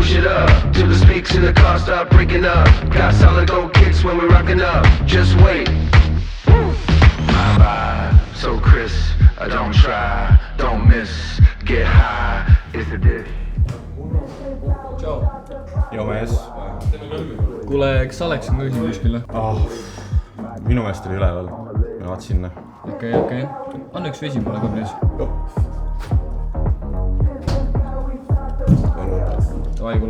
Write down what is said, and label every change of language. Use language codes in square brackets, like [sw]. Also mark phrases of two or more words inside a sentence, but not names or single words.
[en] up till the speaks in the car start breaking up. Got solid gold kicks when we rocking up. Just wait. My vibe, so crisp. I don't try, don't miss. Get high, it's a dish. [et] joo mees. kuule , kas Alex on ka siin kuskil või ? Minu meelest oli üleval. Ma vaatasin sinna. okei . anna üks vesi mulle ka , please . Davai , kuule .